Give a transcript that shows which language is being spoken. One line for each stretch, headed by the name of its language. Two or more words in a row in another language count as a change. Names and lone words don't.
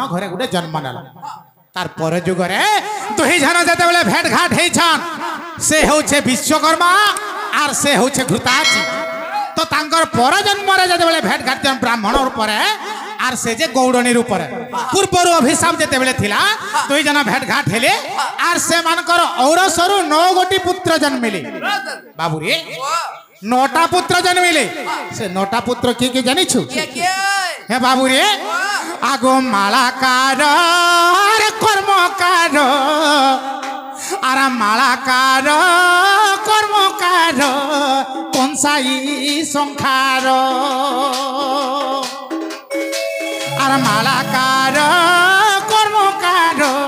Odia: ଘରେ ଗୁଟେ ଜନ୍ମ ନେଲା ତାର ପର ଜୁଗ ରେ ଦୁହି ଜନ ଯେତେ ବେଳେ ଭେଟ ଘାଟ ହେଛନ ସେ ହୋଛେ ବିଶ୍ୱକର୍ମା ଆର ସେ ହୋଛେ ଘୃତାଚୀ ତ ତାଙ୍କର ପର ଜନ୍ମ ରେ ଯେତେ ବେଳେ ଭେଟ ଘାଟ ବ୍ରାହ୍ମଣ ରୂପ ରେ ଆର ସେ ଯେ ଗୌଡ଼ଣୀ ରୂପ ରେ ପୂର୍ବରୁ ଅଭିଶାପ ଯେତେ ବେଳେ ଥିଲା ଦୁଇ ଜଣା ଭେଟ ଘାଟ ହେଲେ ଆର ସେ ମାନଙ୍କର ଔରସରୁ 9 ଗୋଟି ପୁତ୍ର ଜନ୍ମିଲେ ବାବୁ ରେ 9ଟା ପୁତ୍ର ଜନ୍ମିଲେ ସେ 9ଟା ପୁତ୍ର କେ ଜାଣି ଛୁ ହେ ବାବୁ ରେ ଆଗୋ ମାଳାକାର ରେ କର୍ମକାର ଆରା ମାଳାକାର କର୍ମକାର କଂସାଇ ସଂଖାର ଆରା ମାଳାକାର କର୍ମକାର